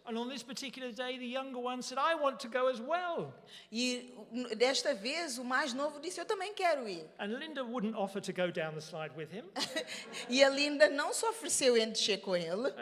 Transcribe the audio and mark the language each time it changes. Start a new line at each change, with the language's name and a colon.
English: And on this particular day, the younger one said, I want to go as well.
Portuguese: E desta vez, o mais novo disse, eu também quero ir.
English: And Linda wouldn't offer to go down the slide with him.
Portuguese: E a Linda não se ofereceu em descer com ele,